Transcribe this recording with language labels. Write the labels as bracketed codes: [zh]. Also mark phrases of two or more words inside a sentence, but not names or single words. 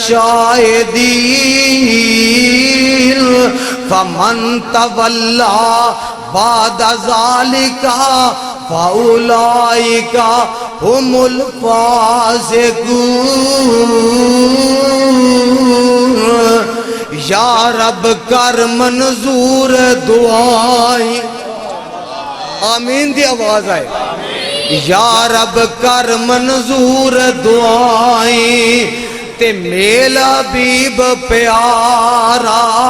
[ar] الشَّاهِدِينَ فَمَن تَوَلَّىٰ بَعْدَ ذَلِكَ فَأُولَٰئِكَ هُمُ الْفَاسِقُونَ۔ [pa] یا رب کر منظور دعائیں، آمین دی آواز آئے، یا رب کر منظور دعائیں، تے میلا حبیب پیارا